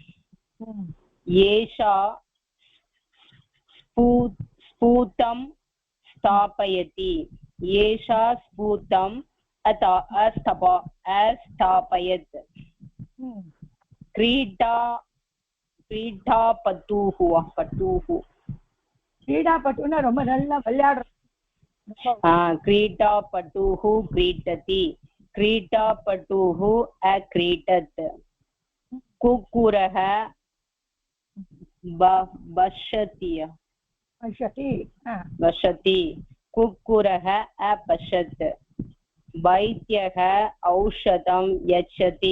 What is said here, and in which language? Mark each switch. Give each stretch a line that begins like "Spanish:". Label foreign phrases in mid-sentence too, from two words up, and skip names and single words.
Sanskrit: एषा स्फूतं स्थापयति. एषा स्फूतम् अस्थापयत्.
Tamil: क्रीडापटुना ரொம்ப நல்லா விளையாடுற.
Sanskrit: क्रीडापटुः क्रीडति. क्रीडापटुः अक्रीडत्. कुक्कुरः पश्यति. कुक्कुरः अपश्यत्. वैद्यः औषधं यच्छति.